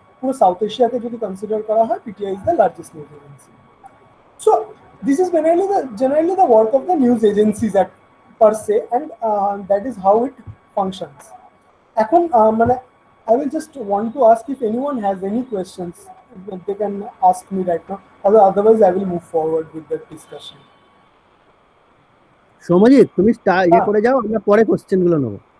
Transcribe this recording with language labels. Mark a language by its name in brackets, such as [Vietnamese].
[Bangla] পুরো সাউথ এশিয়াকে যদি কনসিডার করা হয়, [English] PTI is the largest news agency. So this is generally the work of the news agencies at per se, and that is how it functions. [Bangla] এখন মানে [English] I will just want to ask if anyone has any questions, they can ask me right now, or otherwise I will move forward with the discussion. [Bangla] Soumyajit, তুমি করে যাও, আমরা পরে question গুলো নেব.